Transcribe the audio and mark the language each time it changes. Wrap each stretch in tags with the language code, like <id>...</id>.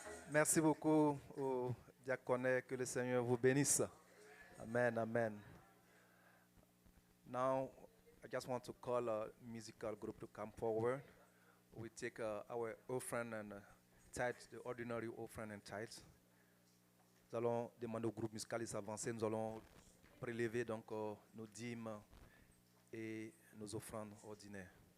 <fr>Merci beaucoup au diaconé. Que le Seigneur vous bénisse. Amen, amen.</fr> <en>Now, I just want to call a musical group to come forward. We take our offering and tithe, the ordinary offering and tithe.</en> <fr>Nous allons demander au groupe musical de s'avancer. Nous allons prélever donc nos dîmes et nos offrandes ordinaires.</fr>